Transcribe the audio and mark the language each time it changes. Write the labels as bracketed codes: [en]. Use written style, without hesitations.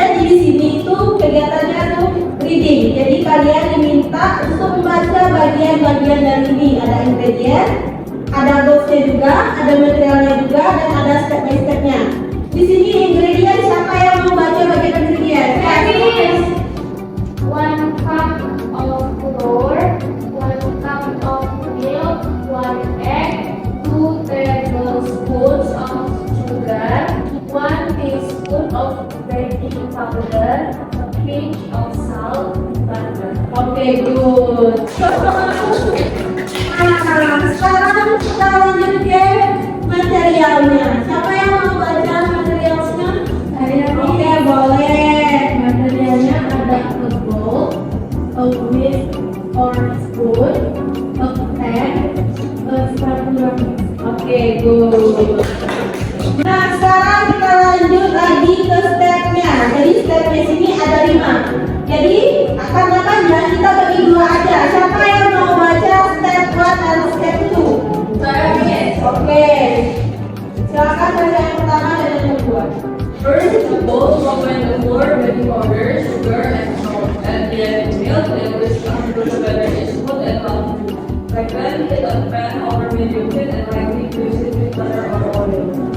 [id] Jadi di sini itu kegiatannya tuh reading. Jadi kalian diminta untuk membaca bagian-bagian dari ini. Ada ingredient, ada dosnya juga, ada materialnya juga, dan ada step by stepnya. Di sini ingredient, siapa yang mau baca bagian ingredient? [en] Habis 1 cup of flour, 1 cup of milk, 1 egg, 2 tablespoons of sugar, 1 teaspoon of baking powder, a pinch of salt, butter. Oke, good. [id] Nah, sekarang kita lanjut ke materialnya. Siapa yang mau baca materialnya? Oke, boleh. Materialnya ada [en] a bowl, a whisk or spoon, a pan, a spatula. Oke, good. [id] Nah, sekarang kita lanjut lagi ke stepnya. Jadi stepnya sini ada 5. Jadi karena panjang kita bagi 2 aja. Siapa yang mau baca step 1 dan step 2? Oke. Silakan baca yang pertama dan yang kedua. [en] First, the bowl combine the flour, baking powder, sugar, and salt. Add the egg, milk, and whisk until the batter is smooth and lumpy. Second, heat a pan over medium heat and lightly grease it with butter or oil.